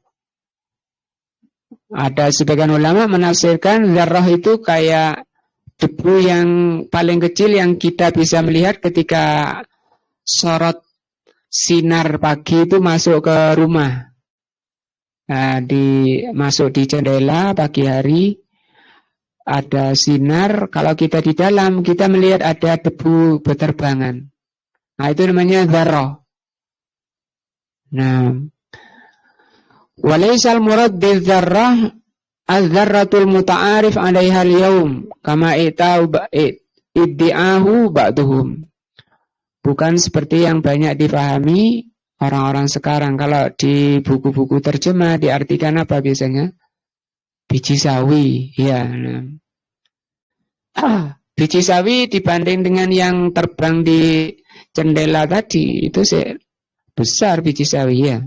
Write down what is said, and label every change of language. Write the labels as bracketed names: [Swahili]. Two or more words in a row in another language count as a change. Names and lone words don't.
[Indonesian] Ada sebagian ulama menafsirkan dzarrah itu kayak debu yang paling kecil yang kita bisa melihat ketika sorot sinar pagi itu masuk ke rumah. Nah, masuk di jendela pagi hari, ada sinar. Kalau kita di dalam, kita melihat ada debu berterbangan. Nah, itu namanya dzarrah. Nah, [Arabic] وليس المراد بالذرة الذرة المتعارف عليها اليوم كما ادعاه بعضهم. [Indonesian] Bukan seperti yang banyak difahami orang-orang sekarang. Kalau di buku-buku terjemah diartikan apa biasanya? Biji sawi, ya. Biji sawi dibanding dengan yang terbang di jendela tadi, itu besar biji sawi, ya.